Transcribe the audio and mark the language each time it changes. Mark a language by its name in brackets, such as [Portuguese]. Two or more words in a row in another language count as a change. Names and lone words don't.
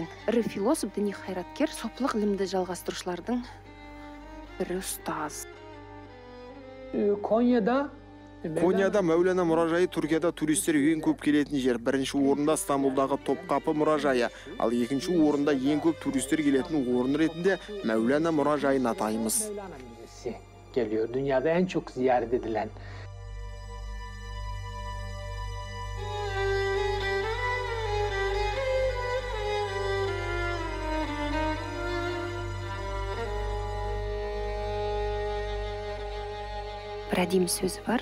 [Kazakh] Ірі философ, діни қайраткер, сопылық ілімді жалғастырушылардың бірі ұстаз. Конияда Мәулана мұражайы Түркияда туристер ең көп келетін жер. Бірінші орында Стамбулдағы Топкапы мұражайы, ал екінші орында ең көп туристер келетін орын ретінде Мәулана мұражайын атаймыз. [Turkish] Geliyor. Dünyada en çok ziyaret edilen. [Kazakh] Бір әдемі сөзі бар.